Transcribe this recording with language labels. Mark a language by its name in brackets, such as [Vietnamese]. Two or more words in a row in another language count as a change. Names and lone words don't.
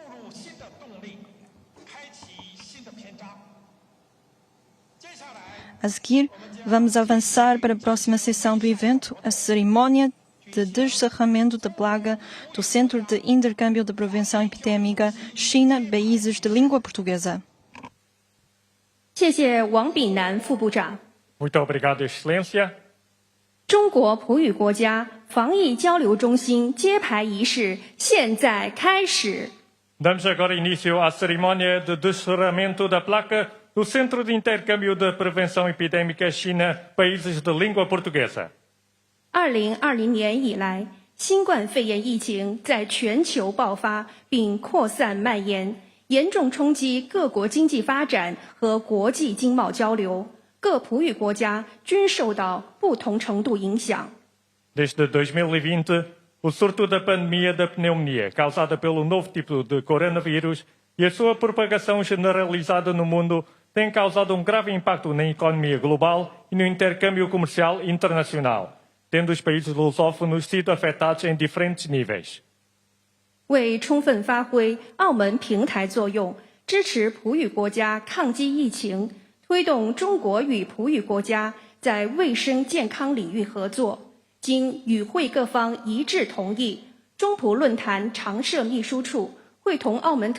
[Portuguese] A seguir, vamos avançar para a próxima sessão do evento, a cerimônia de descerramento da placa do Centro de Intercâmbio de Prevenção Epidêmica China-Países de Língua Portuguesa. [Chinese] 谢谢王炳南副部长。 [Portuguese] Muito obrigado, Excelência. [Chinese] 中国普语国家防疫交流中心揭牌仪式现在开始。 [Portuguese] Damos agora início à cerimónia de descerramento da placa do Centro de Intercâmbio de Prevenção Epidêmica China-Países de Língua Portuguesa. [Chinese] 2020 年以来，新冠肺炎疫情在全球爆发并扩散蔓延，严重冲击各国经济发展和国际经贸交流。各普语国家均受到不同程度影响。 [Portuguese] Desde 2020, o surto da pandemia da pneumonia causada pelo novo tipo de coronavírus e a sua propagação generalizada no mundo tem causado um grave impacto na economia global e no intercâmbio comercial internacional, tendo os países lusófonos sido afetados em diferentes níveis. [Chinese] 为充分发挥澳门平台作用，支持普语国家抗击疫情，推动中国与普语国家在卫生健康领域合作，经与会各方一致同意，中普论坛常设秘书处会同澳门